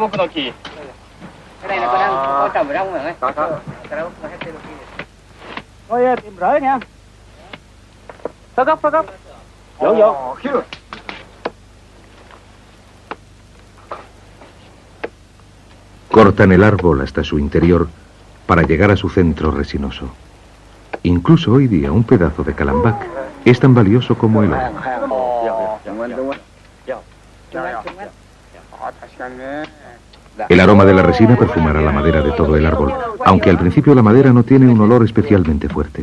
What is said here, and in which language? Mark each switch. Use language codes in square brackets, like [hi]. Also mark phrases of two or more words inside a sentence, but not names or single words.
[es] aquí. [vi] Cái này là có đang có trồng ở trong rồi. Có. Cái đó có hết tên kia. Thôi tìm rễ nha. Tới gốc. Vô. [es] Cortan el árbol hasta su interior para llegar a su centro resinoso. Incluso hoy día un pedazo de calambac es tan valioso como el oro. El aroma de la resina perfumará la madera de todo el árbol, aunque al principio la madera no tiene un olor especialmente fuerte.